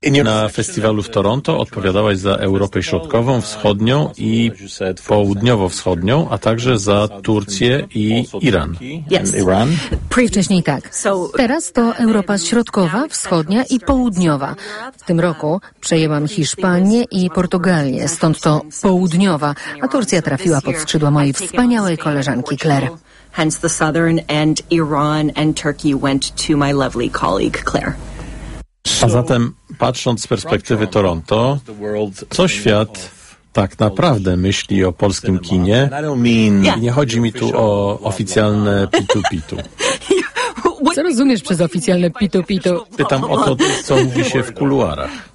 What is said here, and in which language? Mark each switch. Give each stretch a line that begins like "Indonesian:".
Polish: Na festiwalu w Toronto odpowiadałaś za Europę Środkową, Wschodnią i Południowo-Wschodnią, a także za Turcję i Iran. Wcześniej tak. Teraz to Europa Środkowa, Wschodnia i Południowa. W tym roku przejęłam Hiszpanię i Portugalię, stąd to Południowa, a Turcja trafiła pod skrzydła mojej wspaniałej koleżanki Claire.
English: Hence the Southern and Iran and Turkey went to my lovely colleague Claire.
Polish: A zatem, patrząc z perspektywy Toronto, co świat tak naprawdę myśli o polskim kinie? Nie chodzi mi tu o oficjalne pitu-pitu. Co rozumiesz przez oficjalne pitu-pitu? Pytam o to, co mówi się w kuluarach.